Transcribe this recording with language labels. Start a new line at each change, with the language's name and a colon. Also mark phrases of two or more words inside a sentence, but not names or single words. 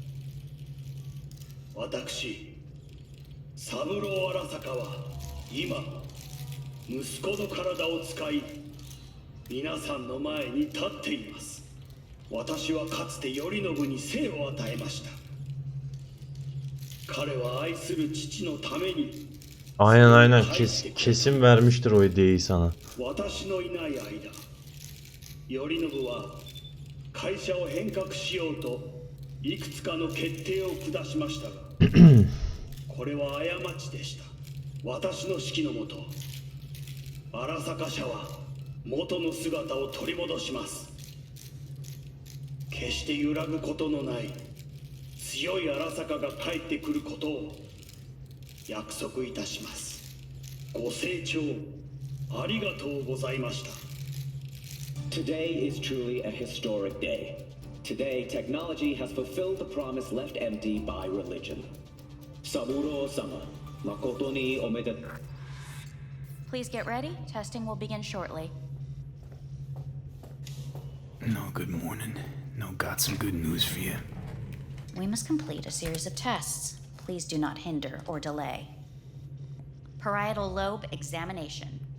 Japanese: 私、三郎荒坂は今息子の体を使い皆さんの前に立っています。私はかつて頼信に生を与えました。彼は愛する父のために
Turkish: Aynen kesin vermiştir o hediyeyi sana.
Japanese: 私のいない間、頼信は会社を変革しようといくつかの決定を下しましたが、これは過ちでした。私の指揮のもと、荒坂社は元の姿を取り戻します。決して揺らぐことのない強い荒坂が帰ってくることを約束いたします。ご清聴ありがとうございました。
English: Today is truly a historic day. Today, technology has fulfilled the promise left empty by religion.
Japanese: 三郎様、誠におめでとう.
English: Please get ready. Testing will begin shortly. No, good morning. No, got some good news for you. We must complete a series of tests. Please do not hinder or delay. Parietal lobe examination.